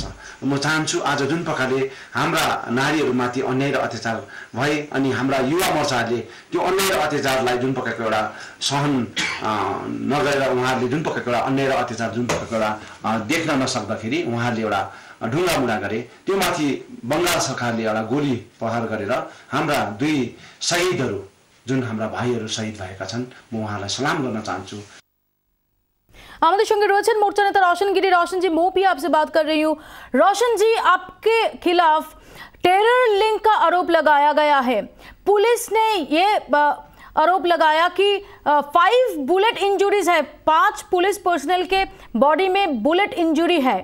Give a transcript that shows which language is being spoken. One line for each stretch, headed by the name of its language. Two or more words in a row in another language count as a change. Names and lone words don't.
Nepali: म चाहन्छु आज जुन प्रकारले हाम्रा नारीहरूमाथि अन्याय र अत्याचार भए अनि हाम्रा युवा मोर्चाहरूले त्यो अन्याय र अत्याचारलाई जुन प्रकारको एउटा सहन नगरेर उहाँहरूले जुन प्रकारको एउटा अन्याय र अत्याचार जुन प्रकारको एउटा देख्न नसक्दाखेरि उहाँहरूले एउटा ढुङ्गामुढा गरे। त्यो माथि बंगाल सरकारले एउटा गोली प्रहार गरेर हाम्रा दुई शहीदहरू जुन हाम्रा भाइहरू शहीद भएका छन् म उहाँलाई सलाम गर्न चाहन्छु।
Hindi: हमारे संगे रोशन मोर्चा नेता रोशन गिरी। रोशन जी, मैं भी आपसे बात कर रही हूँ। रोशन जी, आपके खिलाफ
English: terror link
Hindi: का आरोप लगाया गया है। पुलिस ने ये आरोप लगाया कि 5
English: bullet injuries
Hindi: है, 5
English: police personnel
Hindi: के बॉडी में
English: bullet injury
Hindi: है।